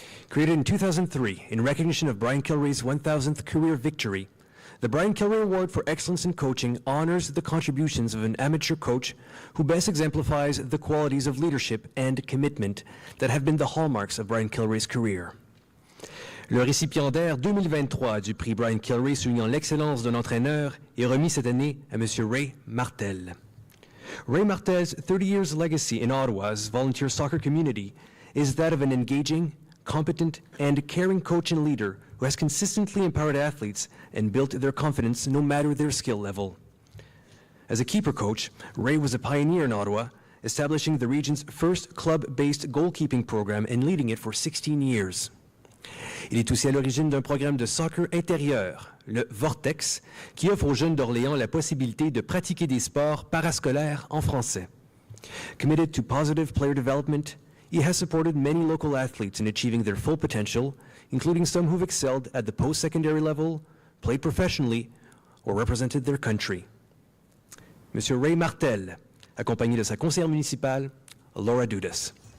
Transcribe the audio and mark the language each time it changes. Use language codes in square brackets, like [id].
[en] Created in 2003 in recognition of Brian Kilrea's 1,000th career victory, the Brian Kilrea Award for Excellence in Coaching honors the contributions of an amateur coach who best exemplifies the qualities of leadership and commitment that have been the hallmarks of Brian Kilrea's career. [fr] Le récipiendaire 2023 du prix Brian Kilrea soulignant l'excellence d'un entraîneur est remis cette année à M. Ray Martel. [en] Ray Martel's 30 years legacy in Ottawa's volunteer soccer community is that of an engaging, competent, and caring coach and leader who has consistently empowered athletes and built their confidence no matter their skill level. As a keeper coach, Ray was a pioneer in Ottawa, establishing the region's first club-based goalkeeping program and leading it for 16 years. [fr] Il est aussi à l'origine d'un programme de soccer intérieur, le Vortex, qui offre aux jeunes d'Orléans la possibilité de pratiquer des sports parascolaires en français. [en] Committed to positive player development, he has supported many local athletes in achieving their full potential, including some who've excelled at the post-secondary level, played professionally, or represented their country. [fr] Monsieur Ray Martel, accompagné de sa conseillère municipale, Laura Dudas.